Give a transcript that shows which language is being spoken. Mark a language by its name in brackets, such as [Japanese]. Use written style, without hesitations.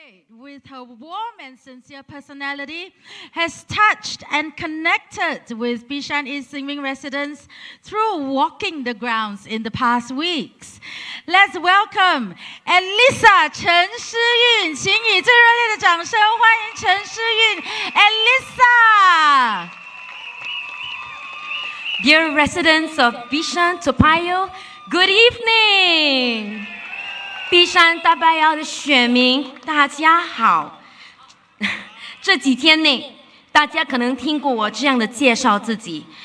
[English] With her warm and sincere personality, has touched and connected with Bishan East Xinmin residents through walking the grounds in the past weeks. Let's welcome [Chinese] Elisa 陈诗韵，请以最热烈的掌声欢迎陈诗韵 Elisa。 [English] Dear residents of Bishan-Toa Payoh, good evening. [Chinese] 碧山大巴窑的选民，大家好。这几天内，大家可能听过我这样的介绍自己。